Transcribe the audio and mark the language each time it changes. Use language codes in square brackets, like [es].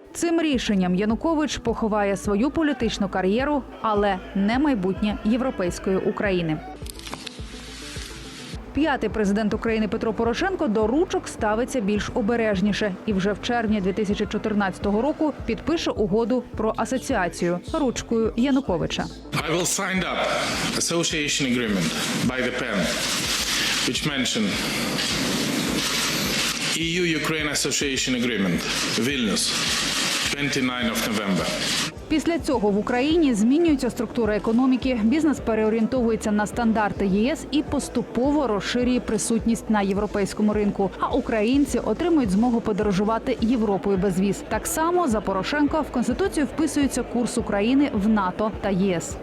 [uk] Цим рішенням Янукович поховає свою політичну кар'єру, але не майбутнє європейської України. П'ятий президент України Петро Порошенко до ручок ставиться більш обережніше і вже в червні 2014 року підпише угоду про асоціацію ручкою Януковича. [en] I will sign up association agreement by the pen, which mention EU-Ukraine Association Agreement, Vilnius, 29 of November. [uk] Після цього в Україні змінюється структура економіки, бізнес переорієнтовується на стандарти ЄС і поступово розширює присутність на європейському ринку. А українці отримують змогу подорожувати Європою без віз. Так само за Порошенка в Конституцію вписується курс України в НАТО та ЄС.